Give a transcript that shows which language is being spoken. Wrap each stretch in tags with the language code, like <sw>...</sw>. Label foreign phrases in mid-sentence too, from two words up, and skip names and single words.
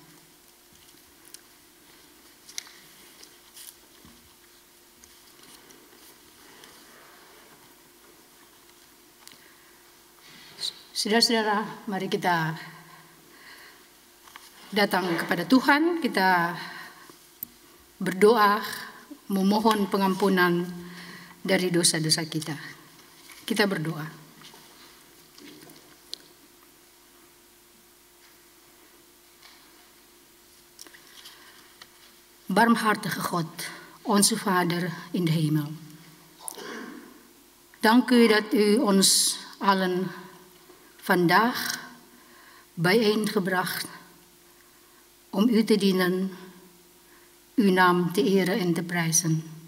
<id>Saudara-saudara, mari kita datang kepada Tuhan, kita berdoa, memohon pengampunan dari dosa-dosa kita. Kita berdoa.</id> <nl>Barmhartige God, onze Vader in de hemel. Dank u dat u ons allen vandaag bijeengebracht om u te dienen, uw naam te eren en te prijzen.</nl>